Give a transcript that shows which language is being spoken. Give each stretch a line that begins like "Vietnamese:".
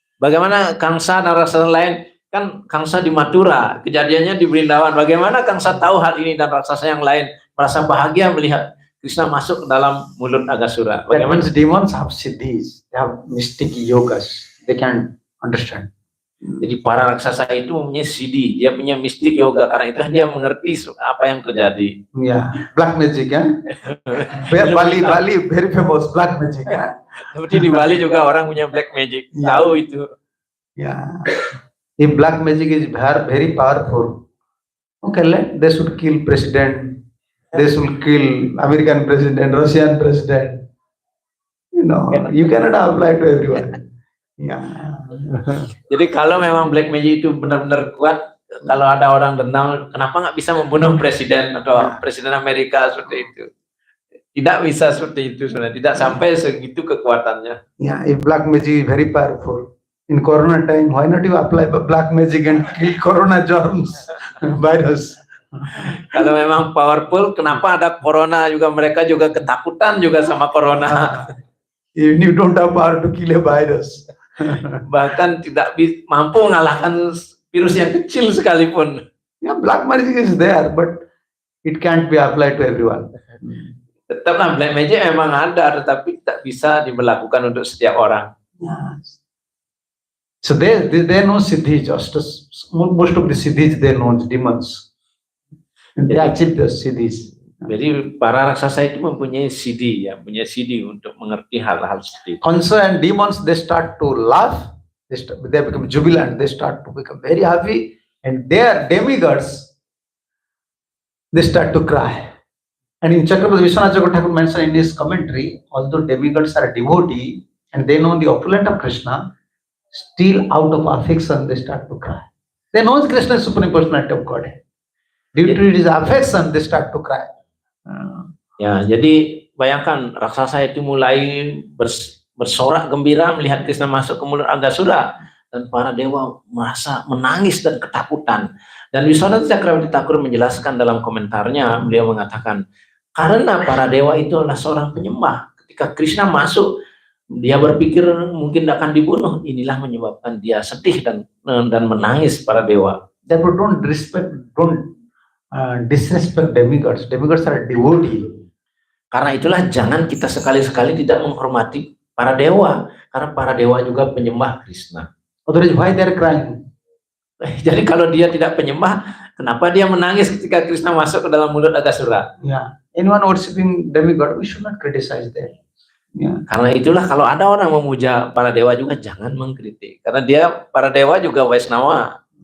Indonesian: Bagaimana Kangsa dan raksasa lain, kan Kangsa di Mathura, kejadiannya di Vrindavan. Bagaimana Kangsa tahu hal ini dan raksasa yang lain merasa bahagia melihat Krishna masuk ke dalam mulut Aghasura?
English: Bagaimana demons have siddhis, they have mystic yogas, they can understand.
Indonesian: Jadi para raksasa itu mempunyai siddhi, dia punya mistik yoga, karena itu dia mengerti apa yang terjadi.
English: Yeah, black magic, ya. Bali very famous black magic, ya.
Indonesian: Seperti di Bali juga orang punya black magic, tahu itu.
English: Yeah, if black magic is very powerful, okay, they should kill president, they should kill American president, Russian president. You know, you cannot apply to everyone. Yeah.
Indonesian: Jadi kalau memang black magic itu benar-benar kuat, kalau ada orang dendam, kenapa nggak bisa membunuh presiden atau presiden Amerika seperti itu? Tidak bisa seperti itu, sebenarnya tidak sampai segitu kekuatannya.
English: Yeah, if black magic is very powerful in Corona time, why not you apply black magic and kill Corona germs, virus?
Indonesian: Kalau memang powerful, kenapa ada Corona juga, mereka juga ketakutan juga sama Corona.
English: Even you don't have power to kill a virus.
Indonesian: Bahkan tidak mampu mengalahkan virus yang kecil sekalipun.
English: Yeah, black magic is there, but it can't be applied to everyone.
Indonesian: Tetaplah black magic memang ada, tetapi tak bisa diberlakukan untuk setiap orang.
English: Yes. So they know siddhi justice. Most of the siddhis they know demons. And they achieve the siddhis.
Indonesian: Jadi para raksasa itu mempunyai siddhi, ya, punya siddhi untuk mengerti hal-hal seperti itu.
English: Kansa and demons, they start to laugh, they become jubilant, they start to become very happy, and their demigods, they start to cry. And in Chakravarti, Vishwanath Chakravarti Thakur mentioned in his commentary, although demigods are a devotee and they know the opulence of Krishna, still out of affection they start to cry. They know Krishna is Supreme Personality of Godhead. Due to his affection, they start to cry.
Indonesian: Ya, jadi bayangkan raksasa itu mulai bersorak gembira melihat Krishna masuk ke mulut Agasura, dan para dewa merasa menangis dan ketakutan. Dan Wiswanath Chakravarti Thakur menjelaskan dalam komentarnya, beliau mengatakan karena para dewa itu adalah seorang penyembah. Ketika Krishna masuk, dia berpikir mungkin akan dibunuh. Inilah menyebabkan dia sedih dan menangis para dewa.
English: Therefore, don't disrespect demigods. Demigods are devotee.
Indonesian: Karena itulah jangan kita sekali-sekali tidak menghormati para dewa, karena para dewa juga penyembah Krishna.
English: Otherwise, why they are crying?
Indonesian: Jadi kalau dia tidak penyembah, kenapa dia menangis ketika Krishna masuk ke dalam mulut Agasura?
English: Yeah, anyone worshiping demigod, we should not criticize them. Yeah.
Indonesian: Karena itulah kalau ada orang memuja para dewa juga jangan mengkritik, karena para dewa juga Vaisnava.